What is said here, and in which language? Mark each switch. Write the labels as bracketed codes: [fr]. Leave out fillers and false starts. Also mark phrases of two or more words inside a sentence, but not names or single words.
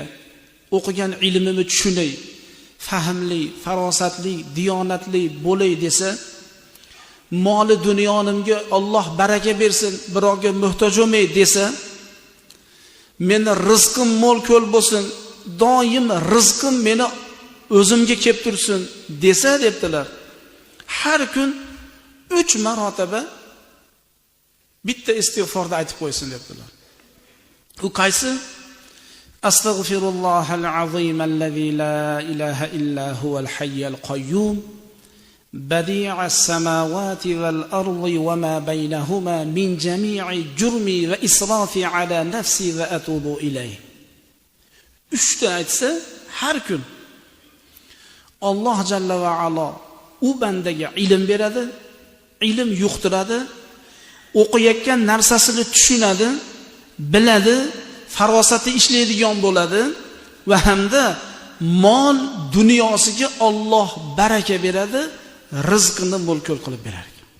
[uz] O'qigan ilmimni tushunay, fahmli, farosatli, diyonatli bo'lay desa, moli dunyonimga Alloh baraka bersin, birovga muhtoj bo'lmay desa, meni rizqim mo'l ko'l bo'lsin, doim rizqim meni o'zimga kelib tursin desa debdilar. Har kun 3 marotaba bitta istig'forda aytib qo'ysin debdilar. U qaysi? [ar] أستغفر الله العظيم الذي لا إله إلا هو الحي القيوم بديع السماوات والأرض وما بينهما من جميع جرمي وإسرافي على نفسي وأتوب إليه. [uz] 3 ta aytsa har kun Alloh [ar] جل وعلا [uz] u bandaga ilm beradi, ilm yuqtiradi, o'qiyotgan narsasini tushunadi, biladi, farosati ishlaydigan bo'ladi va hamda mol dunyosiga Alloh baraka beradi, rizqini mo'l ko'l qilib beradi.